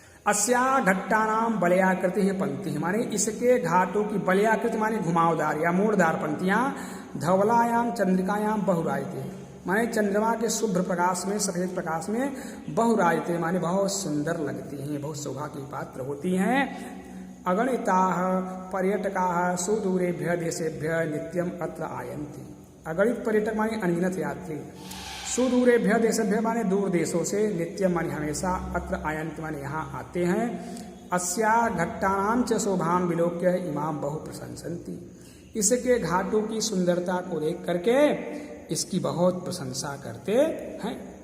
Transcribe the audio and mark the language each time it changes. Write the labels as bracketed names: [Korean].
[Sanskrit] अस्या घट्टानां वलयाकृति पंक्ति, [Hindi] माने इसके घाटों की वलयाकृति माने घुमावदार या मोड़दार पंक्तियां [Sanskrit] धवलायां चंद्रिकायां बहुराजते, [Hindi] माने चंद्रमा के शुभ्र प्रकाश में, सफेद प्रकाश में बहुराजते माने बहुत सुंदर लगती हैं, बहुत शोभा की पात्र होती हैं। [Sanskrit] अगणिताः पर्यटकाः सुदूरेभ्यः देशेभ्यः नित्यम् अत्र आयन्ति। [Hindi] अगणित पर्यटक माने अनगिनत यात्री, सुदूरेभ्यः देशेभ्यः माने दूर देशों से, नित्यम माने हमेशा, अत्र आयन्ति माने यहाँ आते हैं। [Sanskrit] अस्या घट्टानां च शोभां विलोक्य इमां बहु प्रशंसन्ति। [Hindi] इसके घाटों की सुंदरता को देख करके इसकी बहुत प्रशंसा करते हैं।